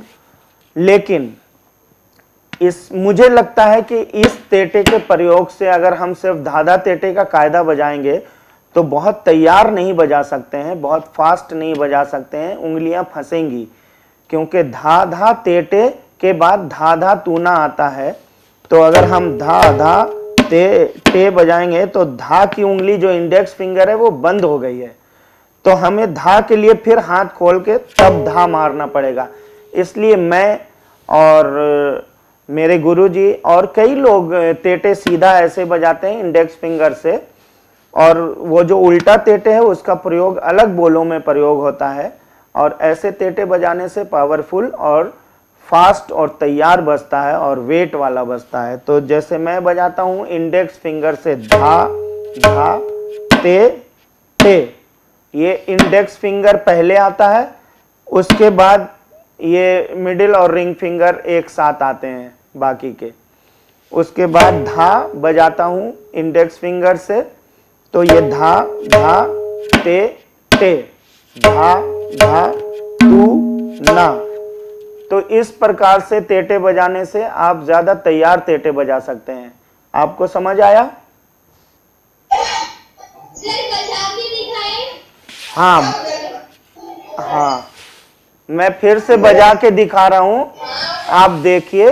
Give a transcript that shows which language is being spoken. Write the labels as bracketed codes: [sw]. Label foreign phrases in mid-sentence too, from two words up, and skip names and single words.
[hi] लेकिन मुझे लगता है कि इस तेटे के प्रयोग से अगर हम सिर्फ धाधा तेटे का कायदा बजाएंगे तो बहुत तैयार नहीं बजा सकते हैं, बहुत फास्ट नहीं बजा सकते हैं, उंगलियां फंसेंगी। क्योंकि धा धा तेटे के बाद धा धा तूना आता है। तो अगर हम धा धा ते ते बजाएंगे तो धा की उंगली जो [en] index finger [hi] है वो बंद हो गई है, तो हमें धा के लिए फिर हाथ खोल के तब धा मारना पड़ेगा। इसलिए मैं और मेरे गुरुजी और कई लोग तेटे सीधा ऐसे बजाते हैं [en] index finger [hi] से, और वो जो उल्टा तेटे है उसका प्रयोग अलग बोलों में प्रयोग होता है। और ऐसे तेटे बजाने से पावरफुल और फास्ट और तैयार बजता है और वेट वाला बजता है। तो जैसे मैं बजाता हूं [en] index finger [hi] से धा धा ते ते, ये [en] index finger [hi] पहले आता है, उसके बाद ये मिडिल और [en] ring finger [hi] एक साथ आते हैं बाकी के। उसके बाद धा बजाता हूं [en] index finger [hi] से, तो ये धा धा ते ते, धा धा तू ना। तो इस प्रकार से तेटे बजाने से आप ज्यादा तैयार तेटे बजा सकते हैं। आपको समझ आया? हाँ हाँ, मैं फिर से बजा के दिखा रहा हूं, आप देखिए।